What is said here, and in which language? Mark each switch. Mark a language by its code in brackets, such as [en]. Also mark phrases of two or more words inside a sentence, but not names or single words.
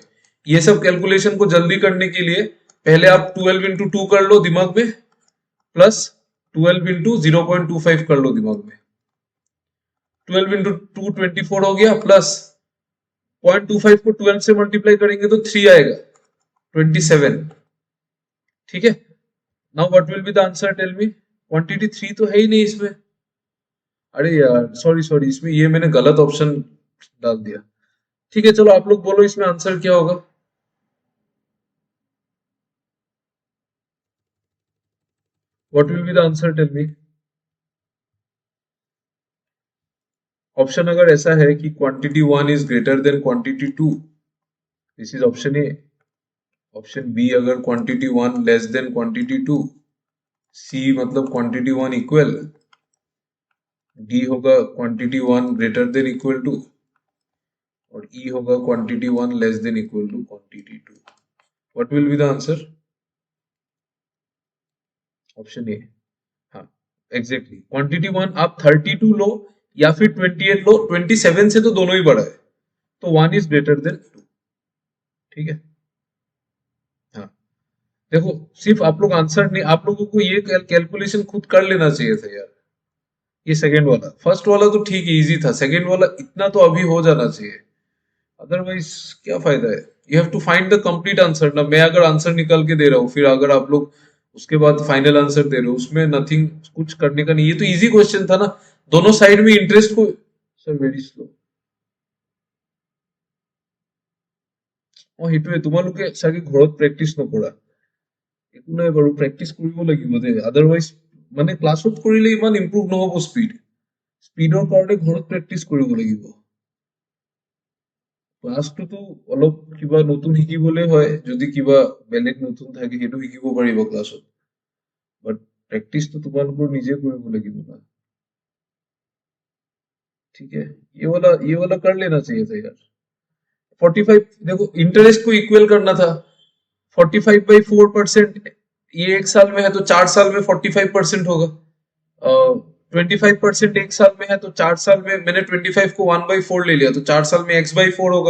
[hi] ये सब कैलकुलेशन को जल्दी करने के लिए पहले आप 12 इंटू 2 कर लो दिमाग में, प्लस 12 इंटू 0.25 कर लो दिमाग में। 12 इंटू 2 24 हो गया, प्लस 0.25 को 12 से मल्टीप्लाई करेंगे तो 3 आएगा, 27। ठीक है, [en] Now what will be the answer, tell me. [hi] क्वांटिटी 3 तो है ही नहीं इसमें। अरे यार, [en] sorry sorry, [hi] इसमें ये मैंने गलत ऑप्शन डाल दिया। ठीक है, चलो आप लोग बोलो इसमें आंसर क्या होगा। [en] What will be the answer, tell me. ऑप्शन [hi] अगर ऐसा है कि [en] quantity 1 is greater than quantity 2, this is option A. option B अगर quantity 1 less than quantity 2, C मतलब quantity 1 equal, D होगा quantity 1 greater than equal to, और E होगा quantity 1 less than equal to quantity 2। What will be the answer, option A. [hi] हाँ, एग्जैक्टली क्वांटिटी 1 आप 32 लो या फिर 28 लो, 27 से तो दोनों ही बड़ा है, तो [en] 1 is greater than 2. [hi] ठीक है, हाँ। देखो, सिर्फ आप लोग आंसर नहीं, आप लोगों को ये कैलकुलेशन खुद कर लेना चाहिए था यार। ये सेकंड वाला, फर्स्ट वाला तो ठीक है, इजी था, सेकंड वाला इतना तो अभी हो जाना चाहिए, अदरवाइज क्या फायदा है। [en] You have to find the complete answer [hi] ना। मैं अगर आंसर निकाल के दे रहा हूँ, फिर अगर आप लोग उसके बाद [en] final answer [hi] दे रहे हो, उसमें नथिंग, कुछ करने का नहीं। ये तो [en] easy question [hi] था ना, दोनों साइड में इंटरेस्ट को। [en] Sir very slow. [as] সেইটোৱে তোমালোকে চাগে ঘৰত প্ৰেক্টিচ নকৰা, একো নাই বাৰু, প্ৰেক্টিচ কৰিব লাগিব দে, আদাৰৱাইজ মানে ক্লাছত কৰিলে ইমান ইম্প্ৰুভ নহব স্পীড। স্পীডৰ কাৰণে ঘৰত প্ৰেক্টিচ কৰিব লাগিব। ক্লাছটোতো অলপ কিবা নতুন শিকিবলে হয়, যদি কিবা বেলেগ নতুন থাকে সেইটো শিকিব পাৰিব ক্লাছত, বাট প্ৰেক্টিচটো তোমালোকৰ নিজে কৰিব লাগিব না। [hi] ठीक है, ये वाला कर लेना चाहिए था यार। 45, देखो इंटरेस्ट को इक्वल करना था। 45/4%, ये एक साल में है तो 4 साल में 45% होगा। 25% एक साल में है तो 4 साल में, मैंने 25 को 1/4 ले लिया तो 4 साल में x/4 होगा।